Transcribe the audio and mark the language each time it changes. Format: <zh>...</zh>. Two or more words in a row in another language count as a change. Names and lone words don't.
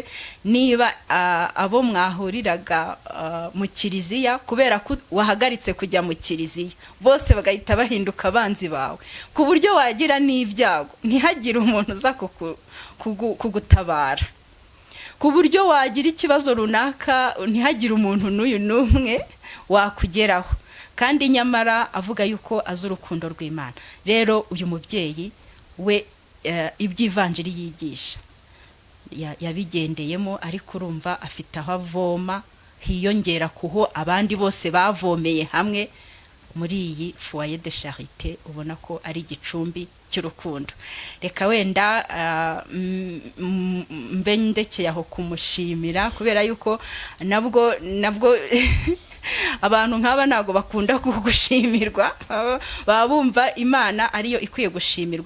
<rw>Niba abo mwahuriraga mu kiliziya, kubera ko wahagaritse kujya mu kiliziya, bose bagahita bahinduka abanzi bawe, ku buryo wagira n'ibyago ntihagire umuntu uza kugutabara, ku buryo wagira ikibazo runaka ntihagire umuntu n'uyu n'umwe wakugeraho, kandi nyamara avuga yuko azi urukundo rw'Imana. Rero uyu mubyeyi we iby'ivanjiri yigisha yabigendeyemo, ariko urumva afite aho avoma, hiyongera kuho abandi bose bavomeye hamwe muri iyi</rw> <fr>foyer de charité.</fr> <rw>Ubona ko ari igicumbi cy'urukundo. Reka wenda mbe ndekeye aho kumushimira, kubera yuko nabwo abantu nk'aba ntago bakunda gushimirwa, baba bumva Imana ariyo ikwiye gushimirwa.</rw>